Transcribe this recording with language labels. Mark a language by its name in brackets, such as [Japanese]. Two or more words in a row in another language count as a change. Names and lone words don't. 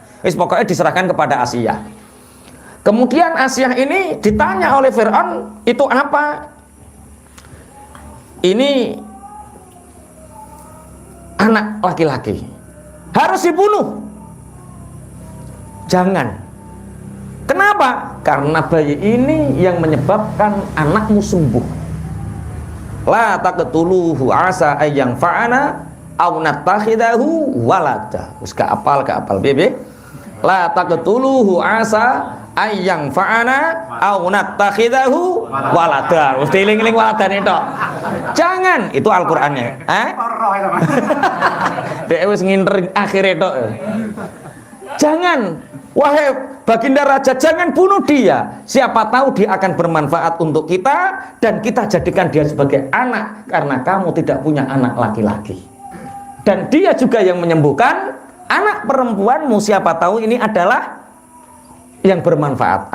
[Indonesian] Pokoknya diserahkan kepada Asiyah. Kemudian Asiyah ini ditanya oleh Fir'aun, itu apa? Ini anak laki-laki, harus dibunuh. Jangan. Kenapa? Karena bayi ini yang menyebabkan anakmu sembuh. [Arabic] لا تقتلوه عسى أن ينفعنا أو نتخذه ولدا. [Javanese] Wis gak apal bebe. [Arabic] لا تقتلوه عسى أن ينفعنا أو نتخذه ولدا. [Javanese] Wis dieling-eling waladane tok. [Indonesian] Jangan, itu Al-Qur'annya. [Javanese] Dek wis nginter akhire tok. [Indonesian] Jangan, wahai baginda raja, jangan bunuh dia. Siapa tahu dia akan bermanfaat untuk kita dan kita jadikan dia sebagai anak karena kamu tidak punya anak laki-laki. Dan dia juga yang menyembuhkan anak perempuanmu, siapa tahu ini adalah yang bermanfaat.